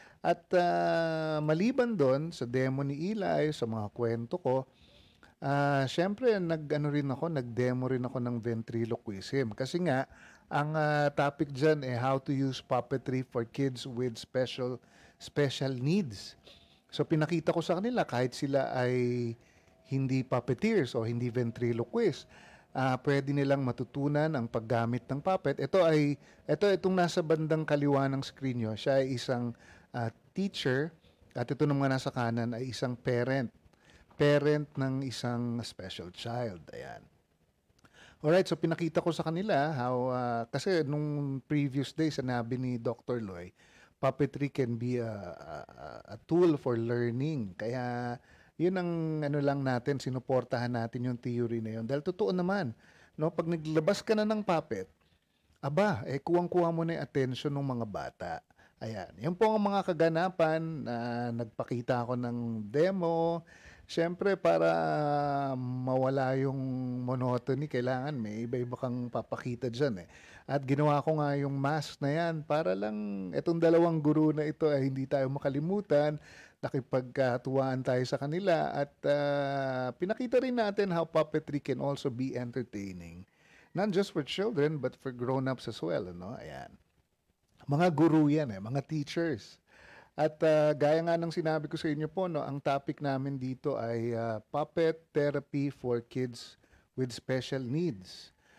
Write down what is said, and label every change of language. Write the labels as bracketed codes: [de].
[tl] At maliban doon sa demo ni Eli, sa mga kwento ko, syempre, nag-demo rin ako ng ventriloquism. Kasi nga, ang topic dyan how to use puppetry for kids with special needs. So, pinakita ko sa kanila, kahit sila ay hindi puppeteers o hindi ventriloquist, pwede nilang matutunan ang paggamit ng puppet. Itong nasa bandang kaliwa ng screen nyo, siya ay isang teacher, at ito naman nasa kanan ay isang parent ng isang special child. Ayan. Alright, so pinakita ko sa kanila how, kasi nung previous day sinabi ni Dr. [en] Loy, puppetry can be a tool for learning. [tl] Kaya yun ang ano lang natin, sinuportahan natin yung theory na yun. Dahil totoo naman, no, pag naglabas ka na ng puppet, aba, kuwang-kuha mo na yung attention ng mga bata. Ayan. Yan po ang mga kaganapan na nagpakita ako ng demo. Siyempre, para mawala yung monotony, kailangan may iba-iba kang papakita dyan eh. At ginawa ko nga yung mask na yan para lang itong dalawang guru na ito ay hindi tayo makalimutan. Nakipagkatuwaan tayo sa kanila at pinakita rin natin how puppetry can also be entertaining. [en] Not just for children, but for grown-ups as well. [tl] Ano? Ayan. Mga guru yan, mga teachers. At gaya nga ng sinabi ko sa inyo po, no, ang topic namin dito ay puppet therapy for kids with special needs.